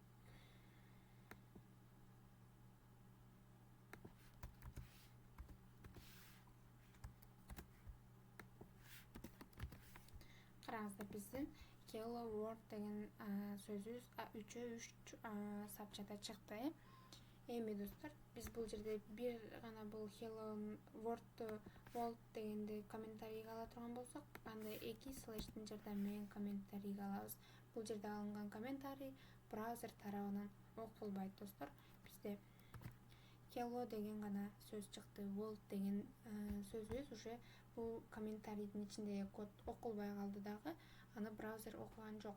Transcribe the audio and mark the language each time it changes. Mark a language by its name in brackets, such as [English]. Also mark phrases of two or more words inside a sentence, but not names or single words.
[Kyrgyz] Караңыздар, биздин [English] hello world [Kyrgyz] деген сөзүбүз 3 сапчада чыкты. Эми достор, биз бул жерде бир гана бул [English] hello world [Kyrgyz] дегенди комментарийге ала турган болсок, анда 2 слештин жардамы менен комментарийге алабыз. Бул жерде алынган комментарий браузер тарабынан окулбайт достор. Бизде hello деген гана сөз чыкты. World деген сөзүбүз уже бул комментарийдин ичиндеги код окулбай калды дагы, аны браузер окуган жок.